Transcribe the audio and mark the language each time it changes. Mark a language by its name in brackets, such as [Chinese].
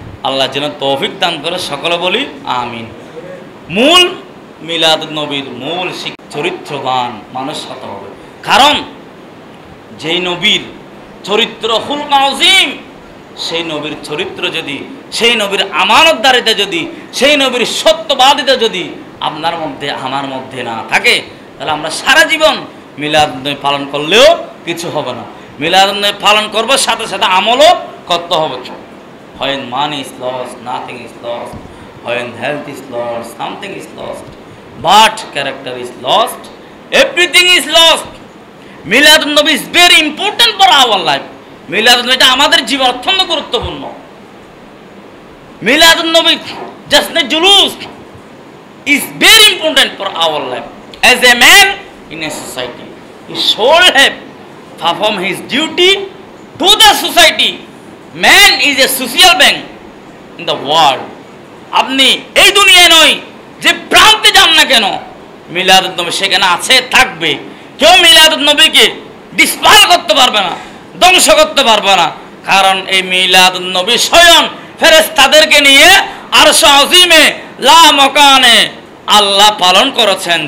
[Bangla] আল্লাহ যেন তৌফিক দান করে, সকলে বলি আমিন। মূল মিলাদ নবীর মূল চরিত্রবান মানুষ হতে হবে, কারণ যেই নবীর চরিত্র খুলক আযীম, সেই নবীর চরিত্র যদি, সেই নবীর আমানতদারিতা যদি, সেই নবীর সত্যবাদিতা যদি আপনার মধ্যে আমার মধ্যে না থাকে, তাহলে আমরা সারা জীবন মিলাদ নবী পালন করলেও কিছু হবে না। মিলাদ নবী পালন করবো, সাথে সাথে আমলও করতে হবে। [English] When money is lost, nothing is lost. When health is lost, something is lost. But character is lost, everything is lost. Milad Nabi is very important for our life. [Bangla] মিলাদ নবীটা আমাদের জীবন অত্যন্ত গুরুত্বপূর্ণ। [English] Milad Nabi just not জুলুস is very important for our life. As a man in a society, he should have perform his duty to the society. Man is a social being in the world. [Bangla] আপনি এই দুনিয়ায় নয় যে প্রান্তে যান না কেন, মিলাদুন নবী সেখানে আছে, থাকবে। কেউ মিলাদুন নবীকে ডিসপার করতে পারবে না, ধ্বংস করতে পারবে না, কারণ এই মিলাদুন নবী স্বয়ং ফেরেশতাদেরকে নিয়ে আরশ আযীমে লা মাকানে আল্লাহ পালন করেছেন।